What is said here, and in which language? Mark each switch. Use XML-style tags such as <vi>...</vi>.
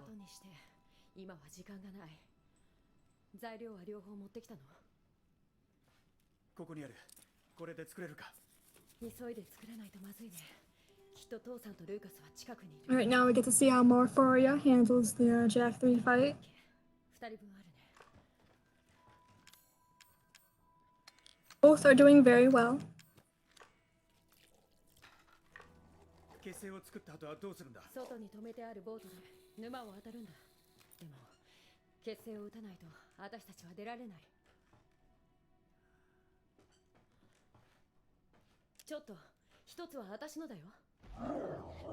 <ja>後にして、今は時間がない。材料は両方持ってきたの？ここにある。これで作れるか。急いで作らないとまずいね。きっと父さんとルーカスは近くにいる。</ja> <en>Alright, now we get to see how Marphoria handles the Jack 3 fight.</en> <ja>2人分あるね。</ja> <en>Both are doing very well.</en> <ja>結成を作った後はどうするんだ。外に止めてあるボートで沼を渡るんだ。でも結成を打たないと私たちは出られない。ちょっと一つは私のだよ。</ja>